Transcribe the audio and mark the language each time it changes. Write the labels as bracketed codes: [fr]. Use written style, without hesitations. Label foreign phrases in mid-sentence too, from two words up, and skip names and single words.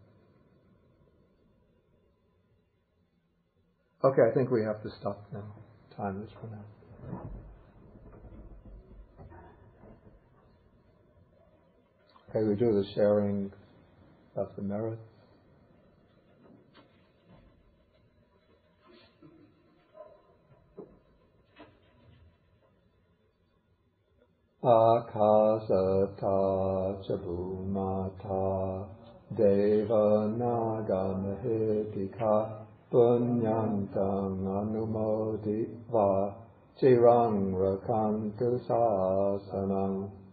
[en] Okay, I think we have to stop now. Time is run out. Okay, we do the sharing of the merits. [pi] Akasata chabhumata deva naga mahitika punyantang anumoditva chirang rakantu sasanam.